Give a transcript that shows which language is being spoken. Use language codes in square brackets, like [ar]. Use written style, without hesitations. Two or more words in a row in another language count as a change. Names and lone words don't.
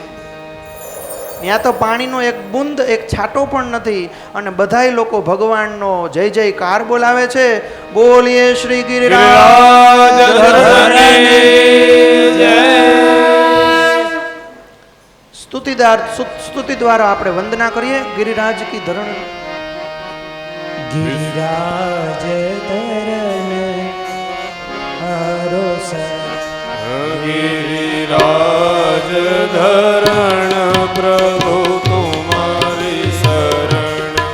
[gu] ત્યાં તો પાણીનો એક બુંદ, એક છાંટો પણ નથી અને બધાય લોકો ભગવાનનો જય જયકાર બોલાવે છે. બોલીએ શ્રી ગિરિરાજ સ્તુતિ દ્વારા આપણે વંદના કરીએ. [hi] गिरिराज की धरण, गिरिराज धरन आरोस, गिरिराज धरण प्रभु तुम्हारी शरण,